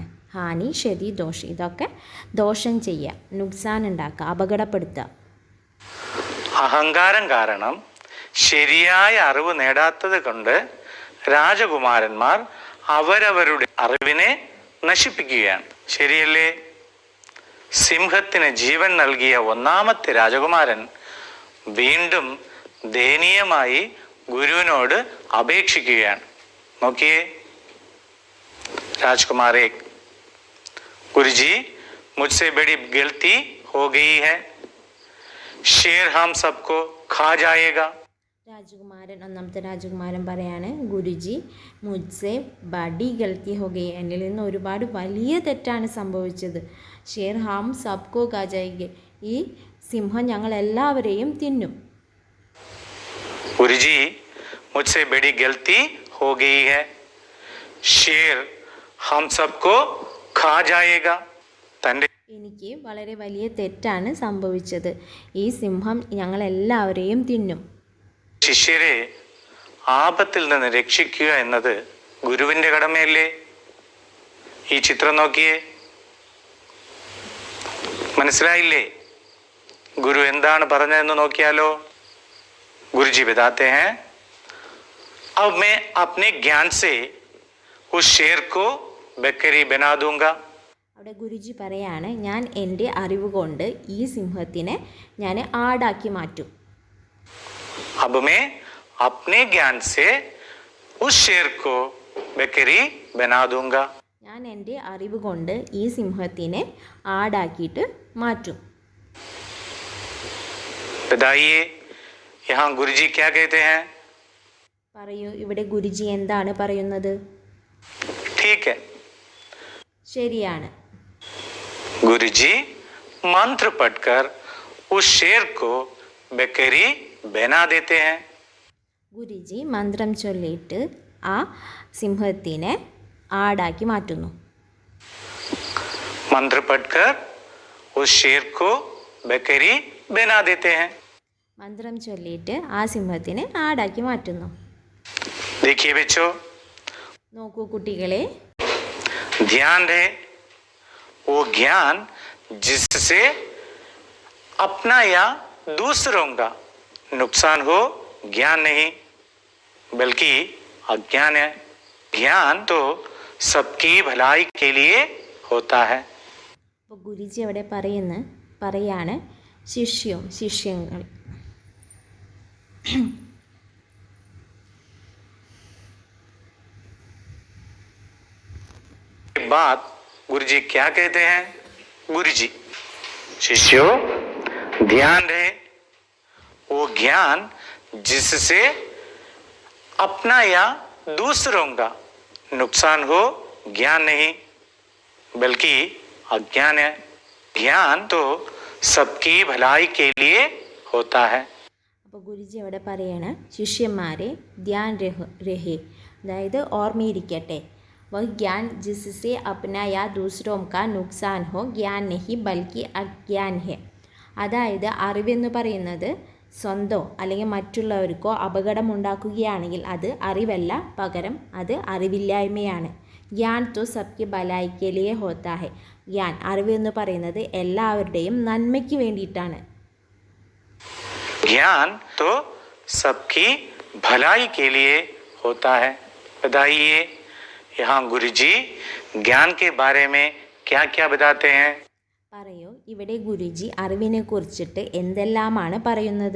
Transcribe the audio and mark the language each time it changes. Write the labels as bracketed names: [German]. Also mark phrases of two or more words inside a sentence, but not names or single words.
[Malayalam] ഹാനി, ക്ഷതി, ദോഷം, ഇതൊക്കെ ദോഷം ചെയ്യുക, നുക്സാൻ ഉണ്ടാക്കുക, അപകടപ്പെടുത്തുക. അഹങ്കാരം കാരണം ശരിയായ അറിവ് നേടാത്തത് കൊണ്ട് രാജകുമാരന്മാർ അവരവരുടെ അറിവിനെ നശിപ്പിക്കുകയാണ്. ശരിയല്ലേ? സിംഹത്തിന് ജീവൻ നൽകിയ ഒന്നാമത്തെ രാജകുമാരൻ വീണ്ടും ദയനീയമായി ഗുരുവിനോട് അപേക്ഷിക്കുകയാണ്. നോക്കിയേ, [Hindi] राजकुमार 1। गुरुजी, मुझसे बड़ी गलती हो गई है। शेर हम सबको खा जाएगा। [Malayalam] രാജകുമാരൻ ഒന്നാമത്തെ രാജകുമാരൻ പറയാണ്, [Hindi] गुरुजी मुझसे बड़ी गलती हो गई, [Malayalam] എന്നിൽ നിന്ന് ഒരുപാട് വലിയ തെറ്റാണ് സംഭവിച്ചത്. [Hindi] शेर हम सबको खा जाएंगे, [Malayalam] ഈ സിംഹം ഞങ്ങൾ എല്ലാവരെയും തിന്നും. [Hindi] गुरुजी, मुझसे बड़ी गलती हो गई है। शेर हम सबको खा जाएगा. [Malayalam] തൻ്റെ എനിക്ക് വളരെ വലിയ തെറ്റാണ് സംഭവിച്ചത്. ഈ സിംഹം ഞങ്ങളെല്ലാവരെയും തിന്നും. ശിഷ്യരെ ആപത്തിൽ നിന്ന് രക്ഷിക്കുക എന്നത് ഗുരുവിൻ്റെ കടമയല്ലേ? ഈ ചിത്രം നോക്കിയേ, മനസ്സിലായില്ലേ ഗുരു എന്താണ് പറഞ്ഞതെന്ന് നോക്കിയാലോ? [Hindi] गुरुजी बताते हैं, अब मैं अपने ज्ञान से उस शेर को बकरी बना दूंगा. [Malayalam] അവിടെ ഗുരുജി പറയാണ്, ഞാൻ എൻ്റെ അറിവ് കൊണ്ട് ഈ സിംഹത്തിനെ ഞാൻ ആടാക്കി മാറ്റും. [Hindi] अब मैं अपने ज्ञान से उस शेर को बकरी बना दूंगा. [Malayalam] ഞാൻ എൻ്റെ അറിവ് കൊണ്ട് ഈ സിംഹത്തിനെ ആടാക്കിയിട്ട് മാറ്റും. [Hindi] बताइए यहाँ गुरुजी क्या कहते हैं? [Malayalam] പറയൂ, ഇവിടെ ഗുരുജി എന്താണ് പറയുന്നത്? [Hindi] ठीक है, [Malayalam] ശരിയാണ്. [Hindi] गुरुजी मंत्र पढ़कर उस शेर को बकरी बना देते हैं. [Malayalam] ഗുരുജി മന്ത്രം ചൊല്ലിയിട്ട് ആ സിംഹത്തിനെ ആടാക്കി മാറ്റുന്നു. [Hindi] मंत्र पढ़कर उस शेर को बकरी बना देते हैं. [Malayalam] മന്ത്രം ചൊല്ലിയിട്ട് ആ സിംഹത്തിനെ ആടാക്കി മാറ്റുന്നു. [Hindi] देखिए बच्चों, [Malayalam] നോക്കൂ കുട്ടികളെ, [Hindi] ध्यान रहे, वो ज्ञान जिससे अपना या दूसरों का नुकसान हो, ज्ञान नहीं बल्कि अज्ञान है. ज्ञान तो सबकी भलाई के लिए होता है. [Malayalam] അപ്പോൾ ഗുരുജി അവിടെ പറയാണ് ശിഷ്യങ്ങൾ. [Hindi] बात गुरुजी क्या कहते हैं? गुरुजी, शिष्यों ध्यान रहे, वो ज्ञान जिससे अपना या दूसरों का नुकसान हो, ज्ञान नहीं बल्कि अज्ञान है. ज्ञान तो सबकी भलाई के लिए होता है. [Malayalam] അപ്പോൾ ഗുരുജി അവിടെ പറയാണ്, ശിഷ്യന്മാരെ [Hindi] ध्यान रहे, [Malayalam] അതായത് ഓർമ്മയിരിക്കട്ടെ, [Hindi] वह ज्ञान जिससे अपना या दूसरों का नुकसान हो, ज्ञान नहीं बल्कि अज्ञान है. [Malayalam] അതായത് അറിവെന്ന് പറയുന്നത് സ്വന്തോ അല്ലെങ്കിൽ മറ്റുള്ളവർക്കോ അപകടമുണ്ടാക്കുകയാണെങ്കിൽ അത് അറിവല്ല, പകരം അത് അറിവില്ലായ്മയാണ്. [Hindi] ज्ञान तो सबकी भलाई के लिए होता है. [Malayalam] ജ്ഞാൻ, അറിവ് എന്ന് പറയുന്നത് എല്ലാവരുടെയും നന്മയ്ക്ക് വേണ്ടിയിട്ടാണ്. [Hindi] ज्ञान तो सबकी भलाई के लिए होता है. बताइए यहाँ गुरुजी ज्ञान के बारे में क्या क्या बताते हैं? [Malayalam] പറയൂ, ഇവിടെ ഗുരുജി അറിവിനെ കുറിച്ചിട്ട് എന്തെല്ലാമാണ് പറയുന്നത്?